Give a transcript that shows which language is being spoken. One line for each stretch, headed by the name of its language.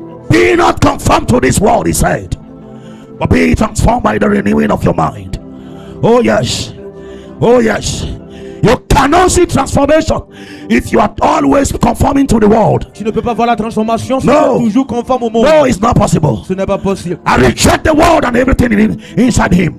English: Be not conformed to this world, he said, but be transformed by the renewing of your mind. Oh yes. Oh yes. You cannot see transformation if you are always conforming to the world.
French: Tu ne peux pas voir la transformation si
English: No.
French: tu es toujours conforme au monde.
English: No, it's not possible.
French: Ce n'est pas possible.
English: I reject the world and everything inside him.